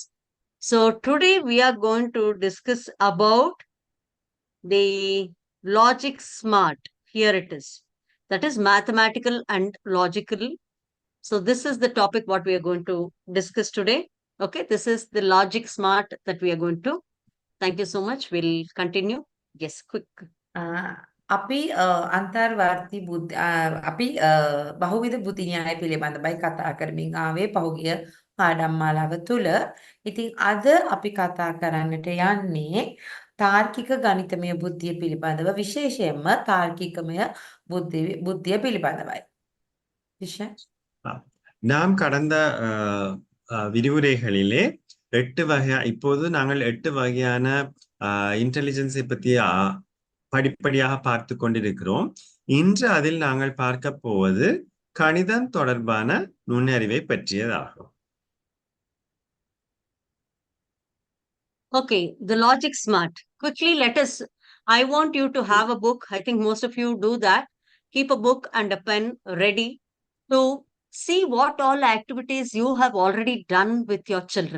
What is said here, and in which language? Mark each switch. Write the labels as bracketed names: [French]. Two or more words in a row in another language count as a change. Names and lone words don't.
[English] So today we are going to discuss about the Logic Smart. Here it is. That is mathematical and logical. So this is the topic what we are going to discuss today. Okay, this is the Logic Smart that we are going to. Thank you so much. We'll continue. Yes, quick. [Sinhala] අපි අන්තර්වාර්ති බුද්ධ අපි බහුවිධ බුද්ධි න්‍යාය පිළිබඳවයි කතා කරමින් ආවේ පහුගිය පාඩම් මාලාව තුල. ඉතින් අද අපි කතා කරන්නට යන්නේ තාර්කික ගණිතමය බුද්ධිය පිළිබඳව, විශේෂයෙන්ම තාර්කිකමය බුද්ධිය පිළිබඳවයි. විශේෂ [Tamil] நாம் கடந்த விரிவுரைகளிலே 8 வகை, இப்போது நாங்கள் 8 வகையான இன்டெலிஜென்ஸை பற்றி படிப்படியாக பார்த்து கொண்டிருக்கிறோம். இன்று அதில் நாங்கள் பார்க்க போவது கணிதம் தொடர்பான நுண்ணறிவை பற்றியதாகும். [English] Okay, the Logic Smart. Quickly, I want you to have a book. I think most of you do that. Keep a book and a pen ready to see what all activities you have already done with your children.